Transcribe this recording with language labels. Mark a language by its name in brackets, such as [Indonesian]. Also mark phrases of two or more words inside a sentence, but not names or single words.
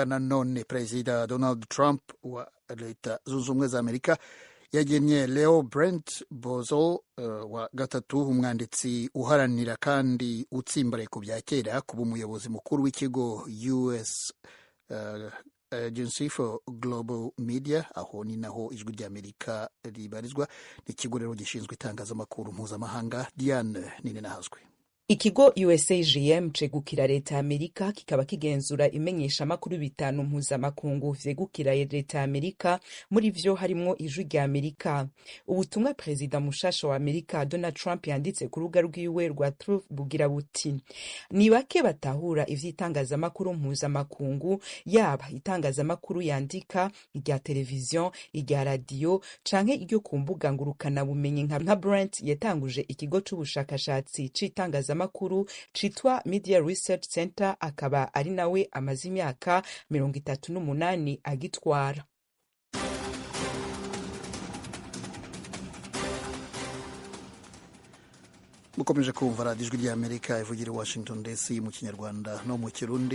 [Kinyarwanda] Nanone perezida Donald Trump wa Leta Zunze Ubumwe za Amerika yagennye Leo Brent Bozol wa gatatu, umwanditsi uharanira kandi utsimbaraye ku bya kera, kuba umuyobozi mukuru w'ikigo US Agency for Global Media, aho ni naho Ijwi ry'Amerika ribarizwa. Ni ikigo rero gishinzwe itangazamakuru mpuzamahanga. Diane Nini nahazwe. [Rundi] Ikigo USAGM cegukira leta ya Amerika, kikaba kigenzura imenyesha makuru bitanu mpuzamakungu vyegukira leta ya Amerika, muri vyo harimo Ijwi rya Amerika. Ubutumwa perezida mushasha wa Amerika Donald Trump yanditse ku rubuga rwiwe rwa Truth bugira buti: ni bake batahura ivy'itangazamakuru mpuzamakungu, yaba itangazamakuru yandika, irya televiziyo, irya radio canke iryo ku mbuga ngurukana bumenyi nka Brent yatanguje ikigo c'ubushakashatsi c'itangazamakuru citwa Media Research Center, akaba ari nawe amaze imyaka 38 agitwara. [Kinyarwanda] Mukomeje kumva Radio Ijwi ry'Amerika ivugira Washington DC mu Kinyarwanda no mu Kirundi.